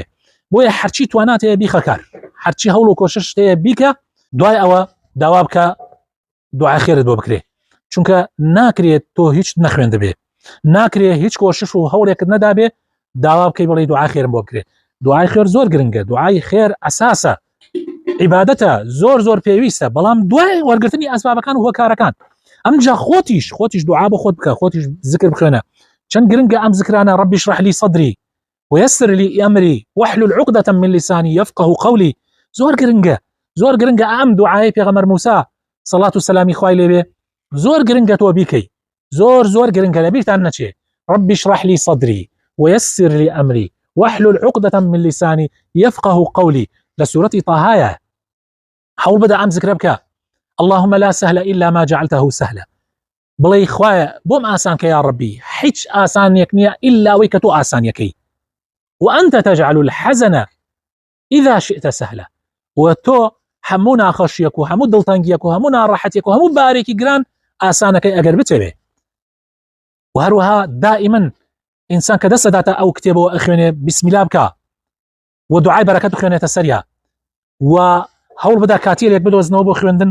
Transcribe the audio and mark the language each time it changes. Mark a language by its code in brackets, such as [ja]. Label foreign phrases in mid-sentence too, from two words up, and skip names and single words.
[ckb] بۆیە هەرچی توانات هەیە بیخە کار، هەرچی هەوڵ و کۆشش هەیە بیکە، دوای ئەوە داوا بکە دوعای خێرت بۆ بکرێ، چونکە ناکرێت تۆ هیچ نەخوێندە بێ، ناکرێت هیچ کۆشش و هەوڵێکت نەدابێ داوا بکەی بڵێ دوعای خێرم بۆ بکرێ. دوعای خێر زۆر گرنگە، دوعای خێر ئەساسە، عیبادەتە، زۆر پێویستە، بەڵام دوای وەرگرتنی ئەسبابەکان و هۆکارەکان. ئەمجا خۆتیش دوعا بۆ خۆت بکە، خۆتیش زکر بخوێنە. چەند گرنگە ئەم زکرانە [ar] ربی اشرح لي صدري ويسر لي أمري واحلل عقدة من لساني يفقه قولي. [ckb] زۆر گرنگە ئەم دوعای پێغەمبەر موسا سەڵات و سەلامی خوای لێبێ زۆر گرنگە تۆ بیکەی، زۆر گرنگە لەبیرتان نەچێ. [ar] ربي اشرح لي صدري ويسر لي أمري واحلل عقدة من لساني يفقه قولي. لسورة طه حول بدأ أم ذكر بك اللهم لا سهل إلا ما جعلته سهلا. [ckb] بڵێ خوایە بۆم ئاسانکە [ar] یا ڕەبی، [ckb] هیچ ئاسانیەک نییە ئیلا ئەوەی کە تۆ ئاسانیەکەی. [ar] وأنت تجعل الحزن إذا شئت سهلا. [ckb] وتۆ هەموو ناخۆشیەک و هەموو دڵتەنگیەک و هەموو ناڕەحەتێک و هەموو بارێکی گران ئاسانەکەی ئەگەر بتەوێ. و هەروەها دائما ئینسان کە دەسەداتە ئەو کتێبەوە ئەخوێنێ بسمیلا بکە و دوعای بەرەکەت بخوێنێتە سەریا و هەوڵ بدە کاتێرێک بدۆزنەوە بۆ خوێندن.